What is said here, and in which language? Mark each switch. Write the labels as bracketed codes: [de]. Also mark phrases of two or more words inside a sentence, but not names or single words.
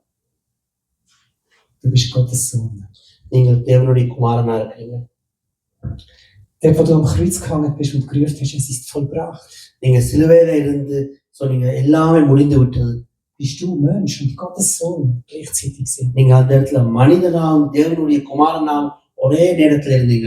[de] Du bist Gottes Sohn. [ta] நீங்கள் தேவனுடைய குமாரனா இருக்கீங்க. [de] Der, wo du am Kreuz gehangen bist und gerufen hast, es ist vollbracht. [ta] நீங்க சிலுவையில இருந்து சொன்னீங்க, எல்லாமே முடிந்து விட்டது. [de] Bist du Mensch und Gottes Sohn gleichzeitig sind. [ta] நீங்க அந்த இடத்துல மனிதனாம் தேவனுடைய குமாரனாம் ஒரே நேரத்துல இருந்தீங்க.